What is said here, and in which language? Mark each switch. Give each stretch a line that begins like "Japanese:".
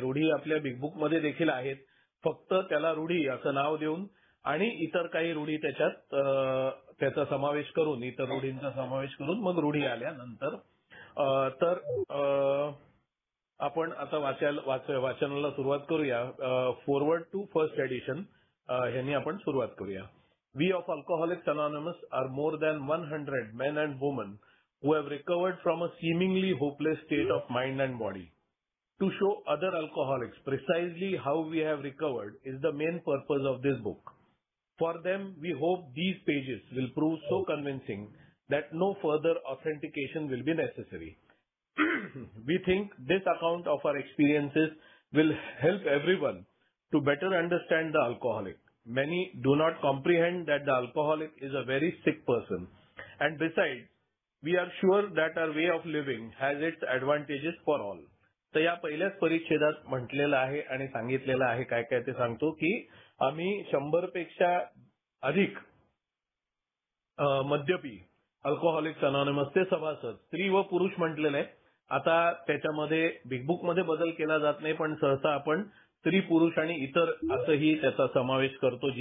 Marathi: रूढी आपल्या big book मध्ये देखील आहेत, फक्त त्याला रूढी असं नाव देऊन आणि इतर काही रूढी त्याच्यात त्याचा समावेश करून, इतर रूढींचा समावेश करून मग रूढी आल्या नंतर. तर आपण आता वाचनाला सुरुवात करूया.
English: forward to first edition
Marathi: ह्यांनी आपण सुरुवात करूया.
English: We of Alcoholics Anonymous are more than 100 men and women who have recovered from a seemingly hopeless state of mind and body. To show other alcoholics precisely how we have recovered is the main purpose of this book. For them, we hope these pages will prove so convincing that no further authentication will be necessary. We think this account of our experiences will help everyone to better understand the alcoholic. Many do not comprehend that the alcoholic is a very sick person, and besides, we are sure that our way of living has its advantages for all.
Marathi: तर या पहिल्याच परिच्छेदात म्हटलेलं आहे आणि सांगितलेलं आहे काय काय ते सांगतो की आम्ही 100 पेक्षा अधिक मद्यपी अल्कोहोलिक्स अनॉनिमसचे सभासद, स्त्री व पुरुष म्हटलेले आहे. आता त्याच्यामध्ये बिग बुक मध्ये बदल केला जात नाही, पण सहसा आपण स्त्री पुरुष आणि इतर असंही त्याचा समावेश करतो.